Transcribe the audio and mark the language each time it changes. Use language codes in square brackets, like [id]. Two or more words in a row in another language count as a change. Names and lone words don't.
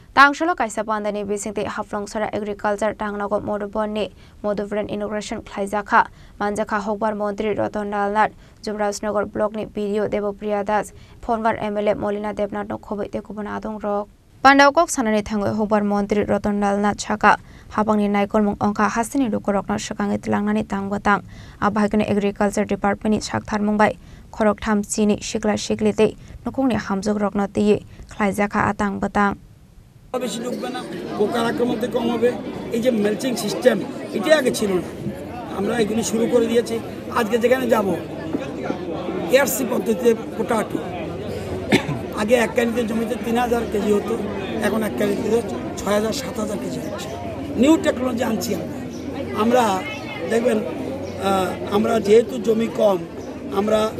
[trp] Tangsholo kaisa pandani bisingte haflong sara agriculture tangnago modubonni moduvren inauguration khlaijaka manjaka hokbar mantri Ratan Lalnat Jubrajnagar block ni PDO Devopriya Das Phonwar MLA Molina Debnath no khobaite kubana adong rok Pandawkok sanani thangoi hokbar mantri Ratan Lalnat chaka habangni naikolmung ongka hasini rukorokna sakangi tilangnani tangbatang abhaikani [en] agriculture department [trp] ni saktharmungbai khorok thamchini sikla siklite nokongni hamjok rokna tiye khlaijaka atang batang [bn] বেশি ঢুকবে না পোকার আক্রমণতে কম হবে এই যে [en] mulching system [bn] এটা আগে ছিল না আমরা এগুলি শুরু করে দিয়েছি আজকে যেখানে যাব এআরসি পদ্ধতিতে পোটাটো আগে এক কানিতে জমিতে 3000 কেজি হতো এখন এক কানিতে 6000 7000 কেজি হচ্ছে [en] new technology [bn] আনছি আমরা দেখবেন আমরা যেহেতু জমি কম আমরা